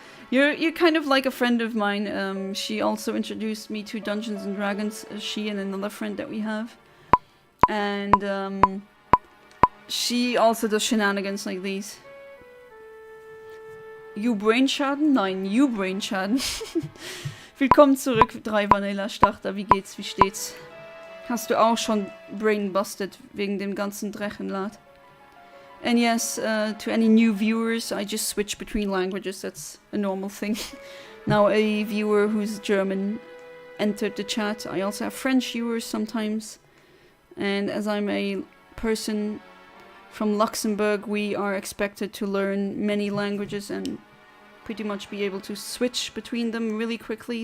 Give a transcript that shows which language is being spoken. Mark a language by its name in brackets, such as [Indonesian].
[English] You're kind of like a friend of mine. She also introduced me to Dungeons and Dragons. She and another friend that we have, and she also does shenanigans like these. You Brainschaden? [German] Nein, [English] you Brainschaden. [German] Willkommen zurück, 3 Vanilla Starter. Wie geht's? Wie steht's? Hast du auch schon brainbusted wegen dem ganzen Drechenlad? [English] And yes, to any new viewers, I just switch between languages. That's a normal thing. Now a viewer who's German entered the chat. I also have French viewers sometimes. And as I'm a person from Luxembourg, we are expected to learn many languages and pretty much be able to switch between them really quickly.